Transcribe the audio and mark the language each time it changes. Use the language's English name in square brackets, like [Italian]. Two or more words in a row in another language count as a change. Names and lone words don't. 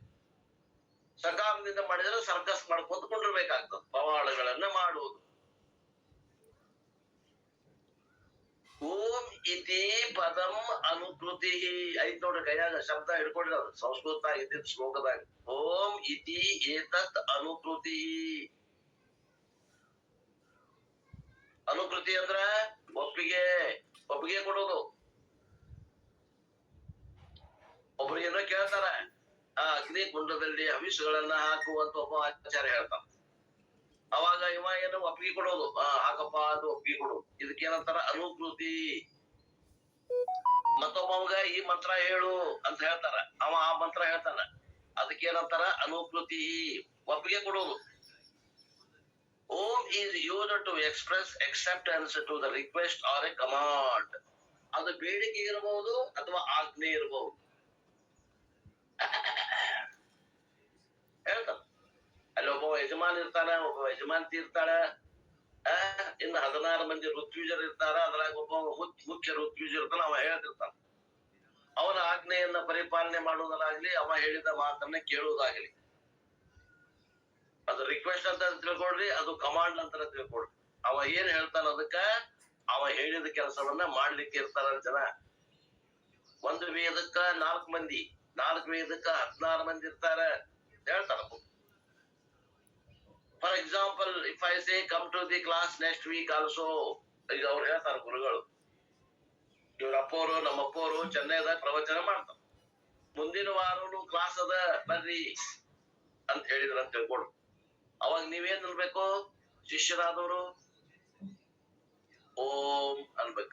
[Kannada] ಸಕಾಮದಿಂದ ಮಾಡಿದ್ರೆ ಸರ್ಕಸ್ ಮಾಡ್ಕೊಂತ ಕೊಂಡಿರ್ಬೇಕಾಗ್ತದೆ, ಪವಾಡಗಳನ್ನ ಮಾಡುವುದು. [Sanskrit] ಓಂ ಇತಿ ಪದಂ ಅನುಕೃತಿ [Kannada] ಐತ್ ನೋಡ್ರಿ, ಕೈಯಾಗ ಶಬ್ದ ಹಿಡ್ಕೊಂಡಿರೋದು, ಸಂಸ್ಕೃತ ಇದ್ದಿದ್ ಶ್ಲೋಕದಾಗ. [Sanskrit] ಓಂ ಇತಿ ಏತತ್ ಅನುಕೃತಿ. [Kannada] ಅನುಕೃತಿ ಅಂದ್ರ ಒಪ್ಪಿಗೆ ಕೊಡೋದು. ಒಬ್ರಿಗೇನೋ ಕೇಳ್ತಾರ, ಅಗ್ನಿ ಕುಂಡದಲ್ಲಿ ಹವಿಸ್ಸುಗಳನ್ನ ಹಾಕುವಂತ ಒಬ್ಬ ಆಚಾರ್ಯ ಹೇಳ್ತಾನ. ಅವಾಗ ಇವ ಏನು ಒಪ್ಪಿಗೆ ಕೊಡೋದು, ಹಾಕಪ್ಪ ಅದು ಒಪ್ಪಿಗೆ ಕೊಡೋದು. ಇದಕ್ಕೇನಂತಾರ ಅನುಕೃತಿ. ಮತ್ತೊಬ್ಬವಂಗ ಈ ಮಂತ್ರ ಹೇಳು ಅಂತ ಹೇಳ್ತಾರ, ಅವ ಆ ಮಂತ್ರ ಹೇಳ್ತಾನ, ಅದಕ್ಕೇನಂತಾರ ಅನುಕೃತಿ, ಒಪ್ಪಿಗೆ ಕೊಡೋದು. [English] ಓಂ is used to express acceptance to the request or a command. [Kannada] ಅದು ಬೇಡಿಕೆ ಇರಬಹುದು ಅಥವಾ ಆಜ್ಞೆ ಇರಬಹುದು. ಹೇಳ್ತಾನ, ಅಲ್ಲಿ ಒಬ್ಬ ಯಜಮಾನ್ ಇರ್ತಾನ, ಒಬ್ಬ ಯಜಮಾನ್ತಿ ಇರ್ತಾಳ, ಇನ್ನು 16 ಮಂದಿ ಋತ್ವಿಜರ್ ಇರ್ತಾರ. ಅದ್ರಾಗ ಒಬ್ಬ ಮುಖ್ಯ ಋತ್ವಿಜ ಇರ್ತಾನ, ಅವ ಹೇಳ್ತಿರ್ತಾನ. ಅವನ ಆಜ್ಞೆಯನ್ನ ಪರಿಪಾಲನೆ ಮಾಡುವುದಾಗ್ಲಿ, ಅವ ಹೇಳಿದ ಮಾತನ್ನ ಕೇಳುವುದಾಗ್ಲಿ, ಅದು ರಿಕ್ವೆಸ್ಟ್ ಅಂತ ತಿಳ್ಕೊಡ್ರಿ, ಅದು ಕಮಾಂಡ್ ಅಂತ ತಿಳ್ಕೊಡ್ರಿ. ಅವ ಏನ್ ಹೇಳ್ತಾನ ಅದಕ್ಕ ಅವ ಹೇಳಿದ ಕೆಲಸವನ್ನ ಮಾಡ್ಲಿಕ್ಕೆ ಇರ್ತಾರ ಜನ. ಒಂದು ವೇದಕ್ಕ 4 ಮಂದಿ, 4 ವೇದಕ್ಕ 16 ಮಂದಿ ಇರ್ತಾರ ಹೇಳ್ತಾರ. [English] for example if I say come to the class next week also, [Kannada] ಈಗ ಅವ್ರು ಹೇಳ್ತಾರ ಗುರುಗಳು, ಇವ್ರ ಅಪ್ಪವರು ನಮ್ಮ ಅಪ್ಪವರು ಚೆನ್ನೈದಾಗ ಪ್ರವಚನ ಮಾಡ್ತಾರ, ಮುಂದಿನ ವಾರನು ಕ್ಲಾಸ್ ಅದ ಬರ್ರಿ ಅಂತ ಹೇಳಿದ್ರ ಅಂತ ತಿಳ್ಕೊಡು. ಅವಾಗ ನೀವೇನ್ ಅನ್ಬೇಕು? ಶಿಷ್ಯರಾದವರು ಓಂ ಅನ್ಬೇಕು.